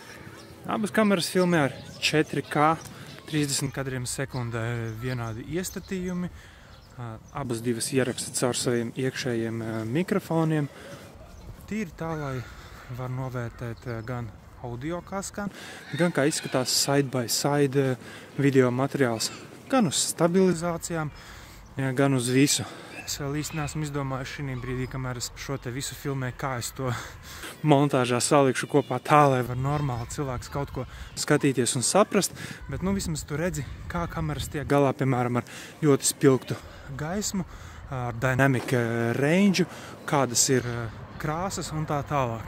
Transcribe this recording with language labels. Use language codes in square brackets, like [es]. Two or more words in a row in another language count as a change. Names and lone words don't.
[lv] Abas kameras filmē ar 4K, 30 kadriem sekundē vienādi iestatījumi. Abas divas ieraksta caur saviem iekšējiem mikrofoniem. Tīri tā, lai var novērtēt gan audio kā skan, gan kā izskatās [en] side by side [lv] video materiāls. Gan uz stabilizācijām, gan uz visu. Es vēl īsti neesmu izdomājis šī brīdī, kamēr es šo te visu filmēju, kā es to montāžā salikšu kopā tā, lai var normāli cilvēks kaut ko skatīties un saprast, bet vismaz tu redzi, kā kameras tiek galā, piemēram, ar ļoti spilgtu gaismu, ar [en] dynamic range, [lv] kādas ir krāsas un tā tālāk.